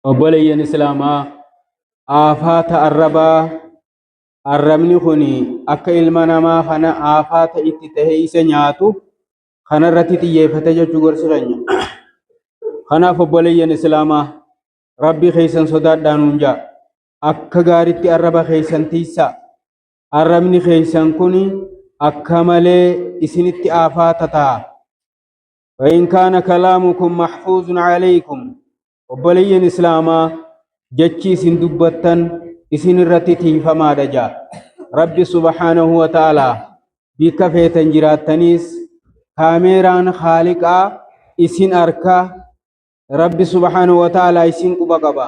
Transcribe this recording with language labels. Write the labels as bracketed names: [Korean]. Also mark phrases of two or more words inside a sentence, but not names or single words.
[Oromo] obboleeyyan islaamaa aafaata arrabaa arrabni kuni akka ilma namaa kana aafaata itti tahee isa nyaatu kanarratti xiyyeeffate jechuu gorsi keenya. Kanaaf obboleeyyan islaamaa rabbi keeysan sodaadhaa nuun jaa akka gaaritti arraba keeysan tiisaa. Arrabni keeysan kuni akka malee isinitti aafaata ta'a. [Arabic] وإن كان كلامكم محفوظ عليكم [Oromo] obboleeyyan islaamaa jechi isin dubbattan isin irratti tiifamaadha jaa. Rabbi [Arabic] سبحانه وتعالى [Oromo] bikka feetan jiraattaniis kaameeraan haaliqaa isin arkaa Rabbi [Arabic] سبحانه وتعالى [Oromo] isin quba qaba.